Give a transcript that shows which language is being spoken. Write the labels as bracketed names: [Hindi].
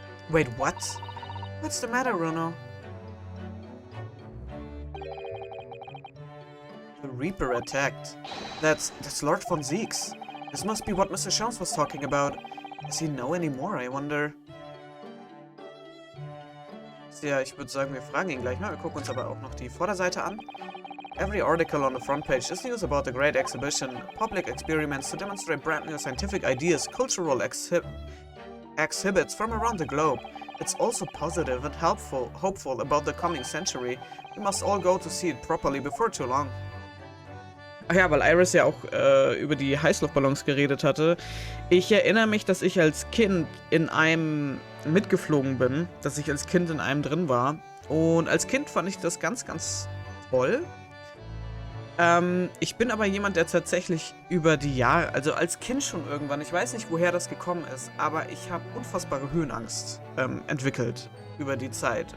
[English] Wait, what? What's the matter, Runo? The Reaper attacked. That's Lord von Siegs. This must be what Mr. Shums was talking about. Does he know any more, I wonder? [German] Ja, ich würde sagen, wir fragen ihn gleich mal. Wir gucken uns aber auch noch die Vorderseite an. [English] Every article on the front page is news about the Great Exhibition, public experiments to demonstrate brand new scientific ideas, cultural exhibits from around the globe. It's also positive and hopeful about the coming century. We must all go to see it properly before too long. [German] Ach ja, weil Iris ja auch über die Heißluftballons geredet hatte. Ich erinnere mich, dass ich als Kind in einem mitgeflogen bin, dass ich als Kind in einem drin war. Und als Kind fand ich das ganz, ganz toll. Ich bin aber jemand, der tatsächlich über die Jahre, also als Kind schon irgendwann, ich weiß nicht, woher das gekommen ist, aber ich habe unfassbare Höhenangst entwickelt über die Zeit.